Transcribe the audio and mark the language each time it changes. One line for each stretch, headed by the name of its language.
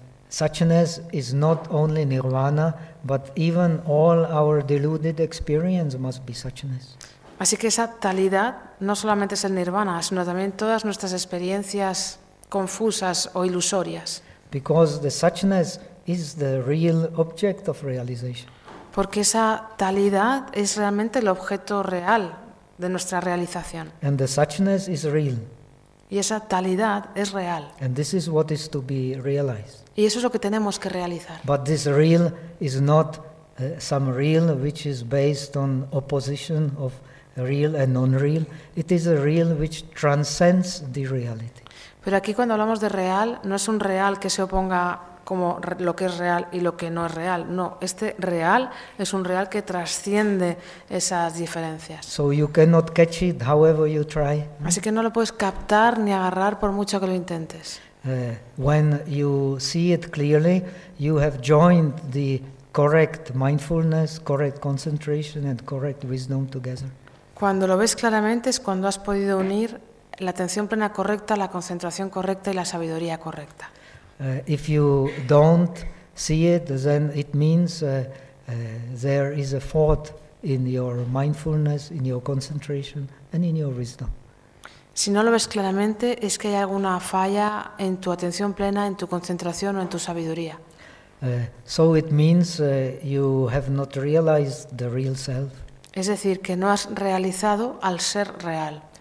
English: Suchness is not only nirvana, but even all our deluded experience must be suchness.
Spanish: Así que esa talidad no solamente es el nirvana, sino también todas nuestras experiencias confusas o ilusorias.
English: Because the suchness is the real object of realization.
Spanish: Porque esa talidad es realmente el objeto real de nuestra realización.
English: And the suchness is real.
Spanish: Y esa talidad es real.
English: And this is what is to be realized.
Spanish: Y eso es lo que tenemos que realizar.
English: But this real is not some real which is based on opposition of real and unreal. It is a real which transcends the reality.
Spanish: Pero aquí cuando hablamos de real, no es un real que se oponga como lo que es real y lo que no es real. No, este real es un real que trasciende esas diferencias.
English: So you cannot catch it however you try.
Spanish: Así que no lo puedes captar ni agarrar por mucho que lo intentes.
English: When you see it clearly, you have joined the correct mindfulness, correct concentration and correct wisdom together.
Spanish: Cuando lo ves claramente es cuando has podido unir la atención plena correcta, la concentración correcta y la sabiduría correcta.
English: If you don't see it, then it means there is a fault in your mindfulness, in your concentration and in your wisdom.
Spanish: Si no lo ves claramente, es que hay alguna falla en tu atención plena, en tu concentración o en tu sabiduría.
English: So it means you have not realized the real self.
Spanish: Es decir, que no has realizado al ser real.